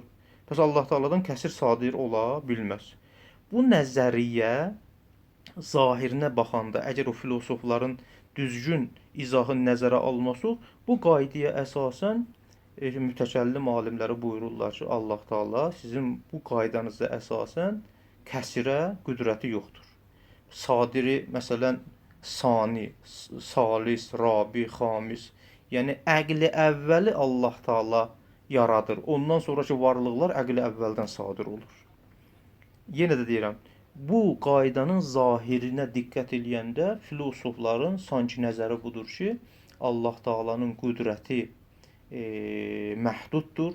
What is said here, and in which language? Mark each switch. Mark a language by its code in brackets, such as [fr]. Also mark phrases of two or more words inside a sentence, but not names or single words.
[az] Bəs Allah Taala'dan kəsir sadir ola bilməz. Bu nəzəriyyə zahirinə baxanda, əgər o filosofların düzgün izahın nəzərə alınması, bu qaydaya əsasən mütəkəllim alimləri buyururlar ki, Allah Taala sizin bu qaydanıza əsasən kəsirə qüdrəti yoxdur. Sadiri, məsələn, [ar] ثان، ثالث، رابع, [az] xamis, yəni əqli əvvəli Allah Taala yaradır. Ondan sonraki varlıqlar əqli əvvəldən sadir olur. Yenə də deyirəm, bu qaydanın zahirinə diqqət eləyəndə filosofların sanki nəzəri budur ki, Allah Taala'nın qüdrəti məhduddur.